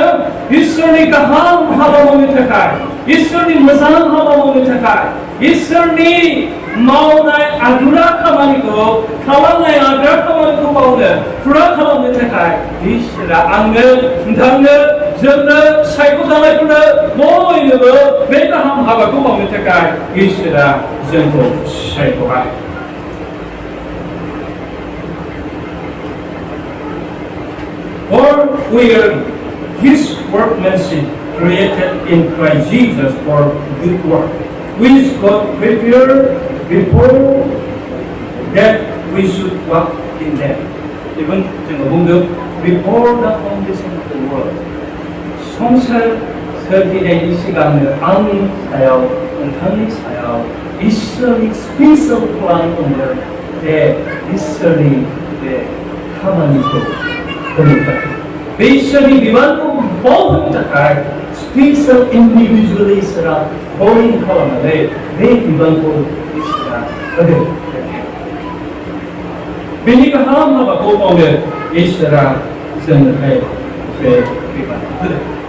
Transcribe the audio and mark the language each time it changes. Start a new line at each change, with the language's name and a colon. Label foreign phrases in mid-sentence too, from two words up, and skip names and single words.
Bodo: इसोरनि गाहाम हाबा मावनो थाखाय इसोरनि मोजां हाबा मावनो थाखाय इसोरनि मावनाय आदुरा खामानिखौ खालामनाय आद्रा खामानिखौ मावनो फुरा खालामनो थाखाय इसोरा आंनो नोंथांनो जोंनो सायख'जानायफोरनो बयनोबो बे गाहाम हाबाखौ मावनो थाखाय इसोरा जोंखौ सायख'बाय
English: For we are His workmanship created in Christ Jesus for good work, which God prepared before that we should walk in them. Even
Bodo: जोङो बुंदों
English: before the foundation of the world.
Bodo: संसार सोरजिनायनि सिगांनो आंनि सायाव नोंथांनि सायाव इसोरनि
English: special plan
Bodo: दंमोन बे इसोरनि बे खामानिखौ होनो थाखाय बे इसोरनि बिबानखौ मावनो थाखाय
English: special individually
Bodo: इसोरा कलिं खालामनानै बे बिबानखौ इसोरा होदों बेनि गाहाम हाबाखौ मावनो इसोरा जोंनोहाय बे बिबानखौ होदों